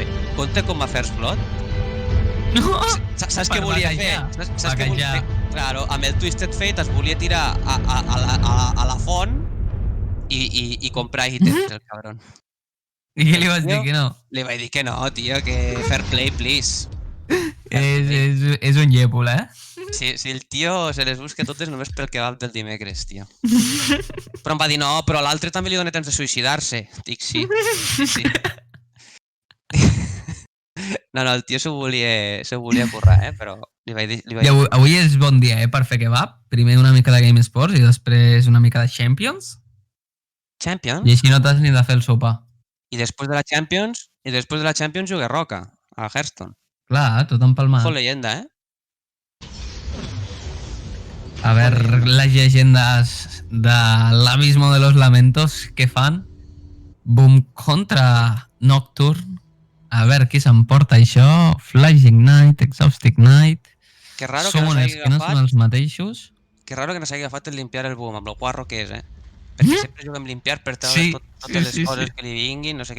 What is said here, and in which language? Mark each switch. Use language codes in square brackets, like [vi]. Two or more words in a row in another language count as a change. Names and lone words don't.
[ca] Compte com a First Blood? No! Saps què volia fer? Saps què volia fer? Claro, amb el Twisted Fate es volia tirar a la font i comprar ítems, el cabron. I què li vas dir que no? Li vaig dir que no, tio, que [en] fair play, please. [ca] És un llépol, Si el tio se les busca totes només pel kebab del dimecres, tio. Però em va dir, no, però l'altre també li dona temps de suïcidar-se. Dic, sí. No, el tio s'ho volia currar, però li vaig dir... Avui és bon dia, per fer kebab. Primer una mica de Game Sports i després una mica de Champions. Champions? I així no t'has ni de fer el sopar. I després de la Champions juga Roca, a Hearthstone. Clar, tot empalmat. [es] Ojo leyenda, A ver, las leyendas del Abismo de los Lamentos, [ca] què fan? Boom contra Nocturne. A veure qui s'emporta això. [en] Flash Ignite, Exhausted Night. [ca] Summoners que no són els mateixos. Que raro que no s'hagi agafat el limpiar el Boom, amb el guarro que és, Perquè sempre juguem limpiar per treure totes les coses que li vinguin, no sé què.